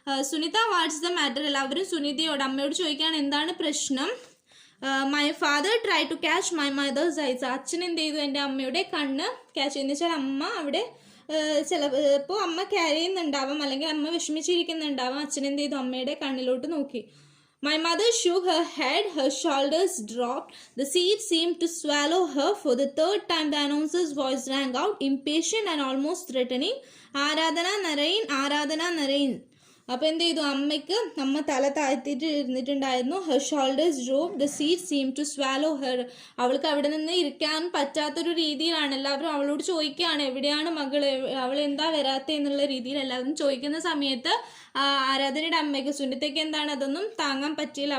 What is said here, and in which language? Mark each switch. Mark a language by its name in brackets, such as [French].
[Malayalam] Sunitha, [English] What's the matter? [Malayalam] എല്ലാവരും സുനിതയോട്, അമ്മയോട് ചോദിക്കുകയാണ് എന്താണ് പ്രശ്നം. [English] My father try to catch my mother's eyes. [Malayalam] അച്ഛൻ എന്ത് ചെയ്തു, എൻ്റെ അമ്മയുടെ കണ്ണ് ക്യാച്ച് ചെയ്യുന്ന വെച്ചാൽ അമ്മ അവിടെ ചിലപ്പോൾ അമ്മ കരയുന്നുണ്ടാവാം, അല്ലെങ്കിൽ അമ്മ വിഷമിച്ചിരിക്കുന്നുണ്ടാവാം. അച്ഛൻ എന്ത് ചെയ്തു, അമ്മയുടെ കണ്ണിലോട്ട് നോക്കി. [English] My mother shook her head, her shoulders dropped, the seat seemed to swallow her. For the third time the announcer's voice rang out, impatient and almost threatening. Aradhana Narain. [Malayalam] അപ്പോൾ എന്ത് ചെയ്തു, അമ്മ തല താഴ്ത്തിയിട്ട് ഇരുന്നിട്ടുണ്ടായിരുന്നു. [English] Her shoulders drop, the seat seem to swallow her. [Malayalam] അവൾക്ക് അവിടെ നിന്ന് ഇരിക്കാൻ പറ്റാത്തൊരു രീതിയിലാണ്. എല്ലാവരും അവളോട് ചോദിക്കുകയാണ്, എവിടെയാണ് മകൾ, അവൾ എന്താ വരാത്ത എന്നുള്ള രീതിയിൽ എല്ലാവരും ചോദിക്കുന്ന സമയത്ത് ആരാധനയുടെ അമ്മയ്ക്ക്, സുനിതയ്ക്ക് എന്താണ് അതൊന്നും താങ്ങാൻ പറ്റിയില്ല.